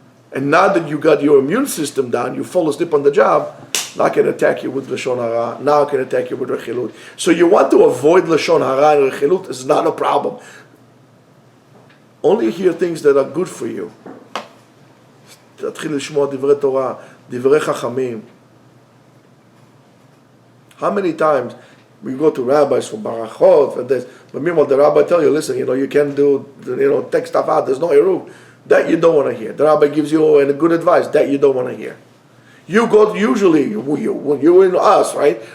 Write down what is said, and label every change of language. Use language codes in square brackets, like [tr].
[en] And now that you got your immune system down, you fall asleep on the job, now I can attack you with Lashon Hara, now I can attack you with Rechilut. So you want to avoid Lashon Hara and Rechilut is not a problem. Only hear things that are good for you. [he] תתחיל לשמוע דברי תורה, דברי חכמים. [en] How many times we go to rabbis for barachot, for this, but meanwhile the rabbi tell you, listen, you can't do, take stuff out, there's no eruv. That you don't want to hear. The rabbi gives you a good advice. That you don't want to hear. You go usually when you and us, right?